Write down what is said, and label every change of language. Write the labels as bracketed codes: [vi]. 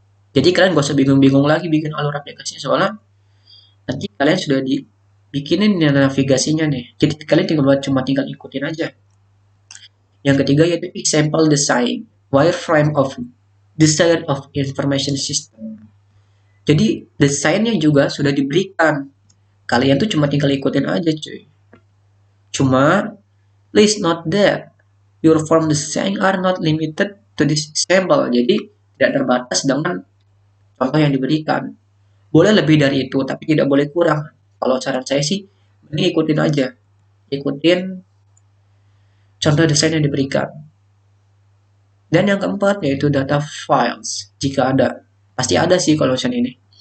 [id] Jadi kalian gak usah bingung-bingung lagi bikin alur aplikasinya, soalnya nanti kalian sudah dibikinin navigasinya nih. Jadi kalian tinggal ikutin aja. Yang ketiga yaitu [en] example design, wireframe of design of information system. [id] Jadi desainnya juga sudah diberikan. Kalian tuh cuma tinggal ikutin aja cuy. [en] Cuma please note that your form design are not limited to this sample. [id] Jadi tidak terbatas dengan contoh yang diberikan. Boleh lebih dari itu, tapi tidak boleh kurang. Kalau saran saya sih, ini ikutin aja. Ikutin contoh desain yang diberikan. Dan yang keempat yaitu data files. Jika ada, pasti ada sih kalau misalnya ini.